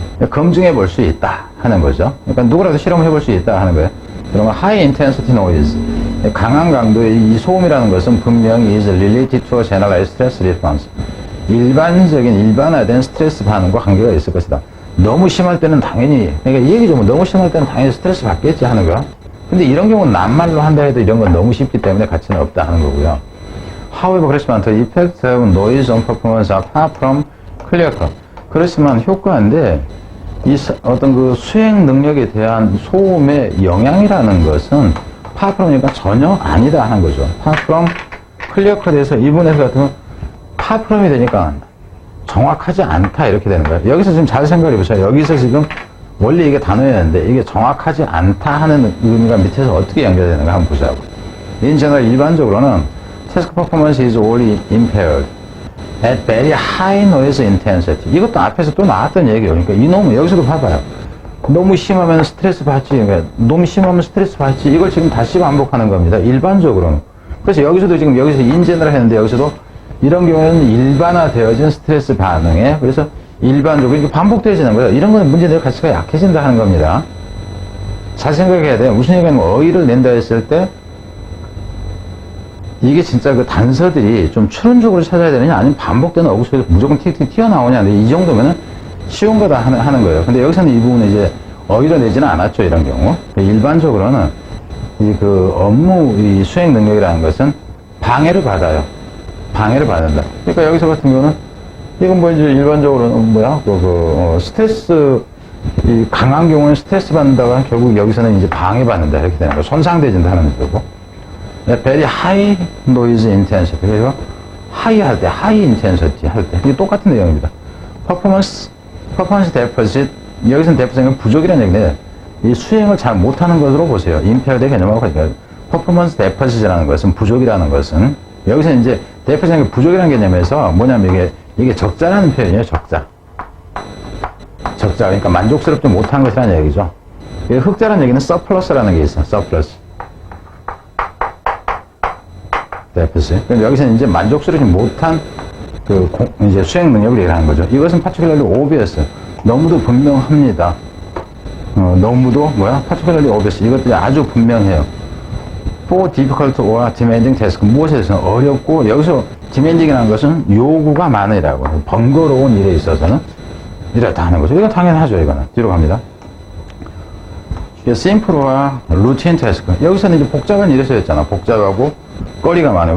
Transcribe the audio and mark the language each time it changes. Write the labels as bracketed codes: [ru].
[ko] 검증해 볼 수 있다 하는 거죠. 그러니까 누구라도 실험을 해볼 수 있다 하는 거예요. 그러면 [en] high intensity noise. [ko] 강한 강도의 이 소음이라는 것은 분명히 [en] is related to a generalized stress response. [ko] 일반화된 스트레스 반응과 관계가 있을 것이다. 너무 심할 때는 당연히, 그러니까 이 얘기죠. 너무 심할 때는 당연히 스트레스 받겠지 하는 거야. 근데 이런 경우는 낱말로 한다 해도 이런 건 너무 쉽기 때문에 가치는 없다 하는 거고요. [en] However, [ko] 그렇지만 [en] the effect of noise on performance are far from clear cut. [ko] 그렇지만 효과인데, 어떤 그 수행 능력에 대한 소음의 영향이라는 것은 far from이니까 전혀 아니다 하는 거죠. [en] far from clear cut [ko] 에서 이분에서 같은 건 far from이 되니까 정확하지 않다 이렇게 되는 거예요. 여기서 지금 잘 생각해 보세요. 여기서 지금 원래 이게 단어였는데 이게 정확하지 않다 하는 의미가 밑에서 어떻게 연결되는가 한번 보자고. [en] In general, [ko] 일반적으로는 [en] task performance is only impaired at very high noise intensity. [ko] 이것도 앞에서 또 나왔던 얘기예요. 그러니까 이놈은 여기서도 봐봐요. 너무 심하면 스트레스 받지. 그러니까 너무 심하면 스트레스 받지. 이걸 지금 다시 반복하는 겁니다. 일반적으로는. 그래서 여기서도 지금 여기서 인제너를 했는데 여기서도 이런 경우에는 일반화되어진 스트레스 반응에 그래서 일반적으로 이렇게 반복되어지는 거예요. 이런 거는 문제될 가치가 약해진다 하는 겁니다. 잘 생각해야 돼요. 무슨 얘기냐면 어휘를 낸다 했을 때 이게 진짜 그 단서들이 좀 추론적으로 찾아야 되느냐 아니면 반복되는 어구 속에서 무조건 틱틱 튀어나오냐. 근데 이 정도면은 쉬운 거다 하는 거예요. 근데 여기서는 이 부분은 이제 어휘를 내지는 않았죠. 이런 경우. 일반적으로는 업무 수행 능력이라는 것은 방해를 받아요. 방해를 받는다. 그러니까 여기서 같은 경우는 이건 뭐 이제 일반적으로는 스트레스 강한 경우는 스트레스 받는다가 결국 여기서는 이제 방해받는다 이렇게 되는 거예요. 손상되진다 하는 거고. [en] very high noise intensity. [ko] 그래서 high 할 때, high intensity 할 때. 이게 똑같은 내용입니다. [en] performance deficit. [ko] 여기서는 deficit은 부족이라는 얘기인데, 이 수행을 잘 못하는 것으로 보세요. impaired의 개념하고 같아요. performance deficit이라는 것은 부족이라는 것은, 여기서는 이제 deficit은 부족이라는 개념에서 뭐냐면 이게 적자라는 표현이에요, 적자. 그러니까 만족스럽지 못한 것이라는 얘기죠. 흑자라는 얘기는 surplus라는 게 있어요, surplus. [en] deficit. [ko] 그럼 여기서는 이제 만족스럽지 못한 이제 수행 능력을 얘기하는 거죠. [en] 이것은 particularly obvious. [ko] 너무도 분명합니다. [en] 너무도 particularly obvious. [ko] 이것들이 아주 분명해요. [en] for difficult or demanding task. [ko] 무엇에 대해서는 어렵고, 여기서 demanding이라는 것은 요구가 많으라고. 번거로운 일에 있어서는 이렇다 하는 거죠. 이거 당연하죠, 이거는. 뒤로 갑니다. simple와 routine task. 여기서는 이제 복잡한 일에서 했잖아. 복잡하고 거리가 많아요.